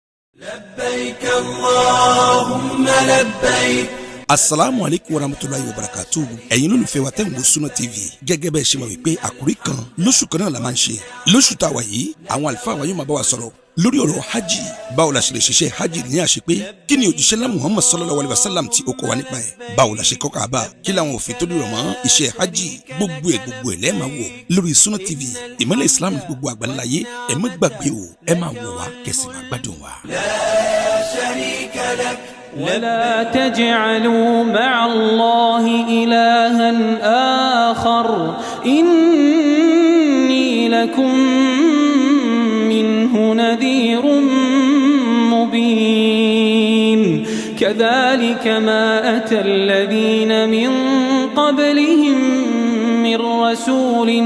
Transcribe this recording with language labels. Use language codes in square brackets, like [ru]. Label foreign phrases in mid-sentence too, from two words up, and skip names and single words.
[ar] لبيك اللهم لبيك. السلام عليكم ورحمة الله وبركاته. [yo] Ẹ̀yin olólùfẹ́ wa tẹ́ ń wo Sunna TV gẹ́gẹ́ bẹ́ẹ̀ ṣe mọ̀ wípé àkórí kan lóṣù kan náà la máa ń ṣe. Lóṣù tá a wà yìí àwọn àlùfáà wa yóò máa bá wa sọ̀rọ̀ lórí ọ̀rọ̀ hajj. Báwo la ṣe lè ṣiṣẹ́ hajj ní àṣepé? Kí ni òjíṣẹ́ ńlá Muhammad [ar] صلى الله عليه وسلم [yo] tí ó kọ́ wa nípa ẹ̀? Báwo la ṣe kọ́ Kaaba? Kí làwọn òfin tó dìrọ̀ mọ́ iṣẹ́ hajj? Gbogbo ẹ̀ lẹ́ẹ̀ máa wò lórí Sunna TV. Ìmọ́lẹ̀ Islam ní gbogbo àgbáńláyé. Ẹ má gbàgbé o, ẹ máa wò wá kẹ́sì máa gbádùn wa. [ar] لا شريك لك. ولا تجعلوا مع الله إلها آخر إني لكم منه نذير مبين كذلك ما أتى الذين من قبلهم من رسول